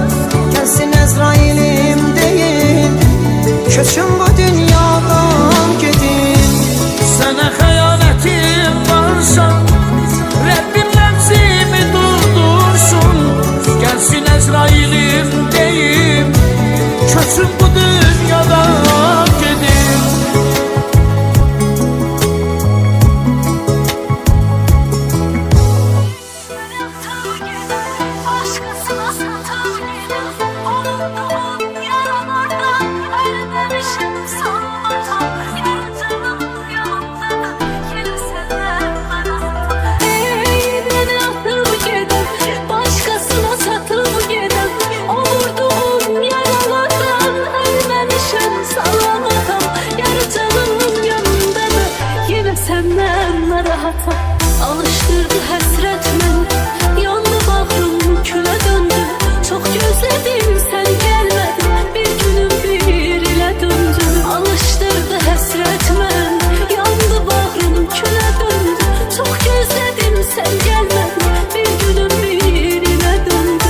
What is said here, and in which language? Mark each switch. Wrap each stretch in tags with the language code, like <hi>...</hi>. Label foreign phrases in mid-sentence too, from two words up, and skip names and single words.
<az>Gəlsin Əzrailim deyim, köçün bu dünyadan gedin. Sənə xəyanətim varsa, Rəbbim nəfsimi durdursun. Gəlsin Əzrailim deyim, köçün bu dünyadan gedin.</az> <tr>Başkasına satıp unuttuğum yaralardan ölmemişim sanmadan. Yarcanım yanımda yine senden bana. Beni atıp gidip başkasına satıp gidip o vurduğum yaralardan ölmemişim sanmadan. Yarcanım yanımda yine senden rahatım.</tr> <az>Alıştırdı həsrət məni, yandı bağrım külə döndü. Çox gözlədim sən gəlmədin, bir günüm bir ilə döndü. Alıştırdı həsrət məni, yandı bağrım külə döndü. Çox gözlədim sən gəlmədin, bir günüm bir ilə döndü.</az>